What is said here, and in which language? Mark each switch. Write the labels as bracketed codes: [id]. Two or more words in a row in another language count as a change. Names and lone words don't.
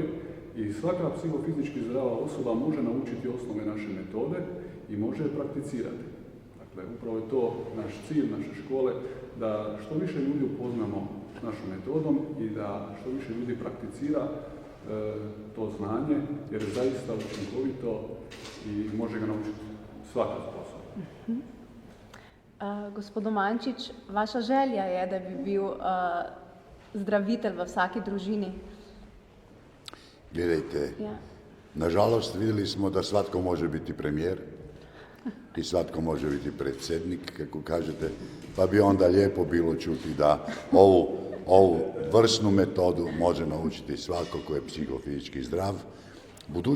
[hr] I svaka psihofizički zdrava osoba može naučiti osnove naše metode i može je prakticirati. Dakle, upravo je to naš cilj, naše škole, da što više ljudi upoznamo s našom metodom i da što više ljudi prakticira to znanje, jer je zaista učinkovito i može ga naučiti svaka sposobna. [sl] Gospod Domančič, vaša želja je, da bi bil zdravitelj v vsaki družini? [hr] Gledajte, nažalost vidjeli smo da svatko može biti premijer i svatko može biti predsjednik, kako kažete, pa bi onda lijepo bilo čuti da ovu vrsnu metodu može naučiti svako ko je psihofizički zdrav.